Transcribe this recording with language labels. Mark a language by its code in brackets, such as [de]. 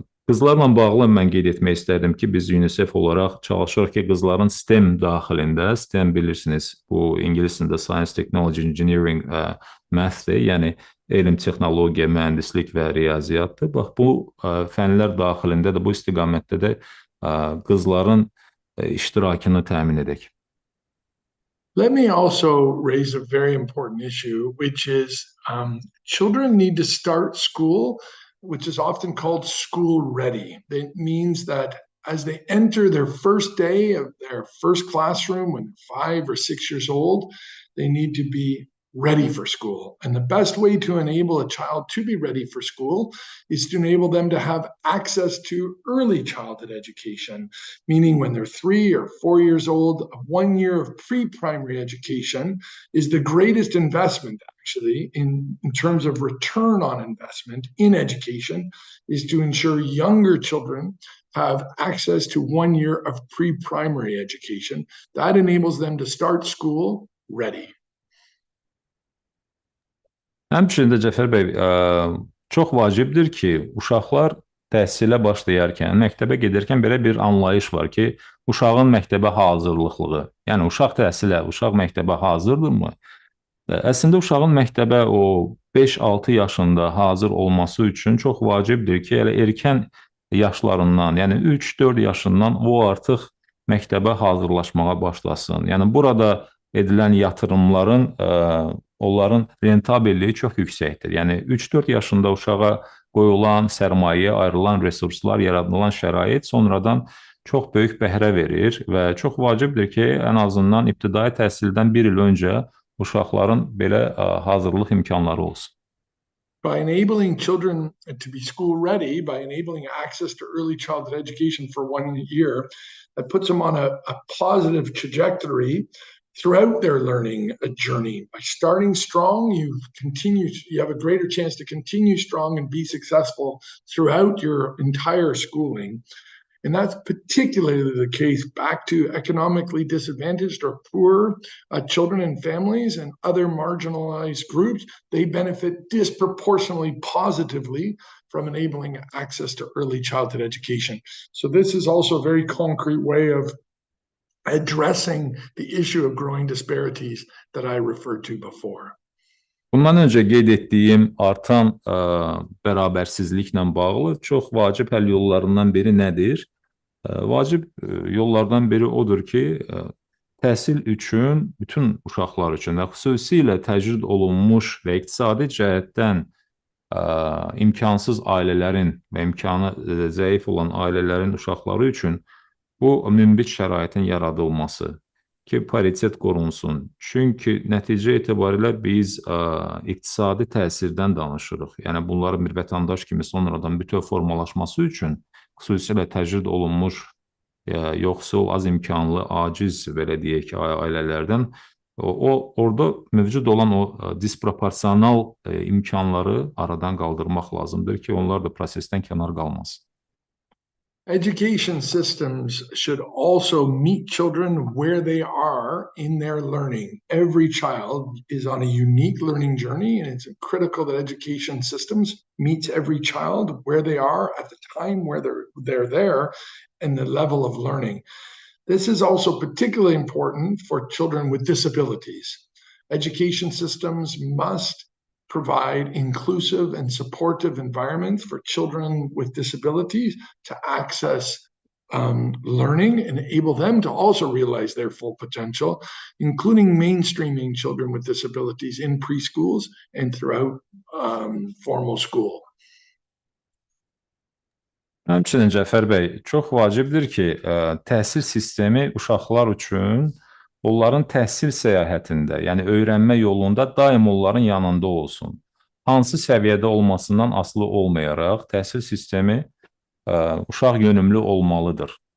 [az] Qızlarla bağlı mən qeyd etmək istərdim ki, biz UNICEF olaraq çalışırıq ki, qızların STEM daxilində, STEM bilirsiniz, bu ingilis dilində [en] Science, Technology, Engineering, Math'dir, [az] yəni elm, texnologiya, mühəndislik və riyaziyyatdır. Bax, bu fənlər daxilində də, bu istiqamətdə də qızların iştirakını təmin edək. [en] Let me also raise a very important issue, which is children need to start school, which is often called school ready. It means that as they enter their first day of their first classroom when they're 5 or 6 years old, they need to be ready for school. And the best way to enable a child to be ready for school is to enable them to have access to early childhood education, meaning when they're 3 or 4 years old, 1 year of pre-primary education is the greatest investment actually in terms of return on investment in education, is to ensure younger children have access to 1 year of pre-primary education. That enables them to start school ready. [az] Həmçinin də Cəfər bəy, çox vacibdir ki, uşaqlar təhsilə başlayarkən, məktəbə gedərkən belə bir anlayış var ki, uşağın məktəbə hazırlıqlığı, yəni uşaq təhsilə, uşaq məktəbə hazırdırmı? Əslində uşağın məktəbə o 5-6 yaşında hazır olması üçün çox vacibdir ki, elə erkən yaşlarından, yəni 3-4 yaşından o artıq məktəbə hazırlaşmağa başlasın. Yəni burada edilən yatırımların, onların rentabelliyi çox yüksəkdir. Yəni 3-4 yaşında uşağa qoyulan sərmayə, ayrılan resurslar, yaradılan şərait sonradan çox böyük bəhrə verir və çox vacibdir ki, ən azından ibtidai təhsildən 1 il öncə uşaqların belə hazırlıq imkanları olsun. [en] By enabling children to be school ready, by enabling access to early childhood education for 1 year, that puts them on a positive trajectory throughout their learning journey. By starting strong, you have a greater chance to continue strong and be successful throughout your entire schooling. And that's particularly the case back to economically disadvantaged or poor children and families and other marginalized groups. They benefit disproportionately positively from enabling access to early childhood education. So this is also a very concrete way of addressing the issue of growing disparities that I referred to before. [az] Bundan öncə qeyd etdiyim artan bərabərsizliklə bağlı çox vacib həll yollarından biri nədir? Vacib yollardan biri odur ki, təhsil üçün, bütün uşaqlar üçün, xüsusilə təcrid olunmuş və iqtisadi cəhətdən imkansız ailələrin və imkanı zəif olan ailələrin uşaqları üçün bu münbit şəraitin yaradılması ki, paritet qorunsun. Çünki nəticə etibarilə biz iqtisadi təsirdən danışırıq. Yəni, bunların bir vətəndaş kimi sonradan bütöv formalaşması üçün xüsusilə təcrid olunmuş, yoxsul, az imkanlı, aciz, belə deyək ki, ailələrdən orada mövcud olan o disproporsional imkanları aradan qaldırmaq lazımdır ki, onlar da prosesdən kənar qalmasın. [en] Education systems should also meet children where they are in their learning. Every child is on a unique learning journey, and it's critical that education systems meet every child where they are at the time where they're there and the level of learning. This is also particularly important for children with disabilities. Education systems must provide inclusive and supportive environments for children with disabilities to access learning and enable them to also realize their full potential, including mainstreaming children with disabilities in preschools and throughout formal school. [az] Həmçinin Cəfər bəy, çox vacibdir ki, təhsil sistemi uşaqlar üçün onların təhsil səyahətində, yəni öyrənmə yolunda daim onların yanında olsun. Hansı səviyyədə olmasından asılı olmayaraq təhsil sistemi uşaq yönümlü olmalıdır.